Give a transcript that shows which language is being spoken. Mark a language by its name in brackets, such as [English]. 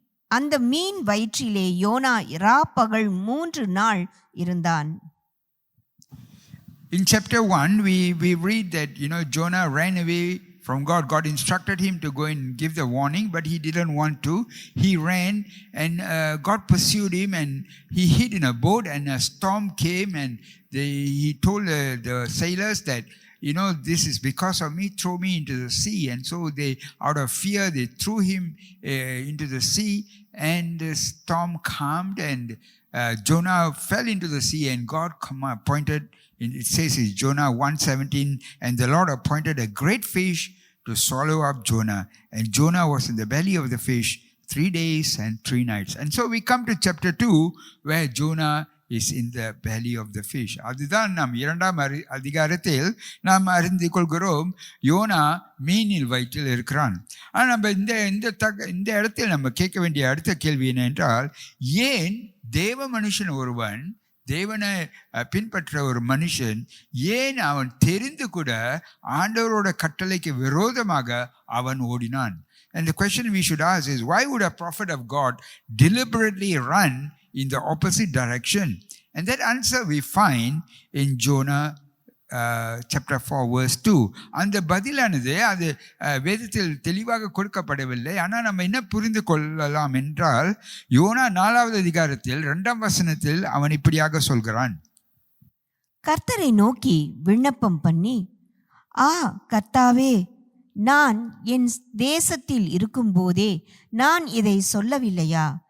[Tamil] அந்த மீன் வயிற்றிலே யோனா ராப்பகல் 3 நாள் இருந்தான். [English] In chapter 1, we read that, Jonah ran away from God. God instructed him to go and give the warning, but he didn't want to. He ran and God pursued him and he hid in a boat, and a storm came and he told the sailors that this is because of me, throw me into the sea. And so they, out of fear, they threw him into the sea, and the storm calmed, and Jonah fell into the sea, and God appointed, it says in Jonah 1:17, and the Lord appointed a great fish to swallow up Jonah. And Jonah was in the belly of the fish 3 days and 3 nights. And so we come to chapter 2, where Jonah is in the belly of the fish. [Tamil] அதுதான் நாம் 2ஆம் அதிகாரத்தில் நாம் அறிந்து கொள்கிறோம், YONO மீனில் வயிற்றில் இருக்கிறான். ஆனால் நம்ம இந்த இடத்தில் நம்ம கேட்க வேண்டிய அடுத்த கேள்வி என்னென்றால், ஏன் தேவ மனுஷன் ஒருவன், தேவனை பின்பற்ற ஒரு மனுஷன், ஏன் அவன் தெரிந்து கூட ஆண்டவரோட கட்டளைக்கு விரோதமாக அவன் ஓடினான்? [English] And the question we should ask is, why would a prophet of God deliberately run in the opposite direction? And that answer we find in Jonah chapter 4 verse 2. [Tamil] அந்த பதிலானது அது வேதத்தில் தெளிவாக கொடுக்கப்படவில்லை. ஆனால் நம்ம என்ன புரிந்து கொள்ளலாம் என்றால், யோனா 4ஆவது அதிகாரத்தில் 2ஆம் வசனத்தில் அவன் இப்படியாக சொல்கிறான், கர்த்தரை நோக்கி விண்ணப்பம் பண்ணி, கர்த்தாவே, நான் என் தேசத்தில் இருக்கும்போதே நான் இதை சொல்லவில்லையா?